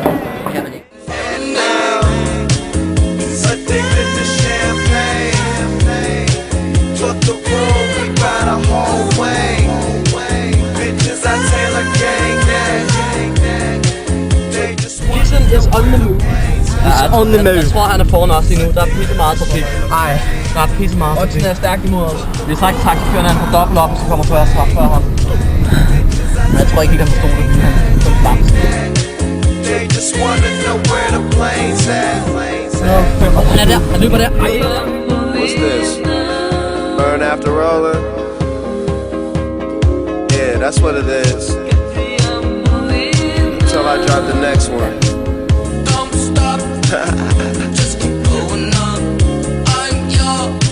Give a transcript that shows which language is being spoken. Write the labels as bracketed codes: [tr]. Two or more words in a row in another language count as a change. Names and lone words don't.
[da] Kan man ikke. [en] Addicted to champagne. Took the road, we ride a whole way. Bitches, I Taylor gang. They just want Kissing is on the move. on the move. [da] Jeg tror, han er foran os lige nu. Der er pisse meget trafik. Ej. Der er pisse meget trafik. Den er stærkt imod os. Vi har sagt, at taxiføren han får dobbelt op, og så kommer før ham. Jeg tror ikke, han forstod det, fordi han kom bams. [en] they just wanna know where the planes at. [da] Han er der. Han løber der. [en] What's this? Burn after rolling? Yeah, that's what it is. Until I drop the next one. Don't stop, just keep going up. I'm your